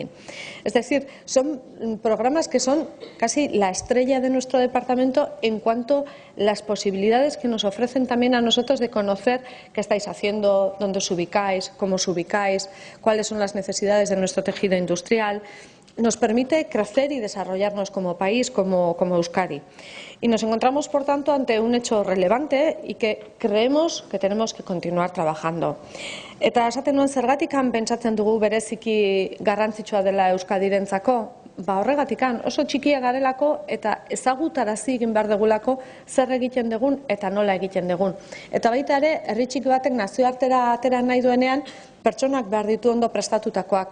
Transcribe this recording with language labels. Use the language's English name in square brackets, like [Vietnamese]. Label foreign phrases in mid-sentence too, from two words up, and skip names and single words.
[Spanish] Es decir, son programas que son casi la estrella de nuestro departamento en cuanto a las posibilidades que nos ofrecen también a nosotros de conocer qué estáis haciendo, dónde os ubicáis, cómo os ubicáis, cuáles son las necesidades de nuestro tejido industrial. Nos permite crecer y desarrollarnos como país, como Euskadi. Y nos encontramos, por tanto, ante un hecho relevante y que creemos que tenemos que continuar trabajando. [Basque] Eta esaten nuen zergatikan pentsatzen dugu bereziki garrantzitsua dela Euskadirentzako, horregatikan oso txikia garelako eta ezagutarazi egin behar dugulako zer egiten dugun eta nola egiten dugun. Eta baita ere, herri txiki batek nazioartera atera nahi duenean, pertsonak behar ditu ondo prestatutakoak.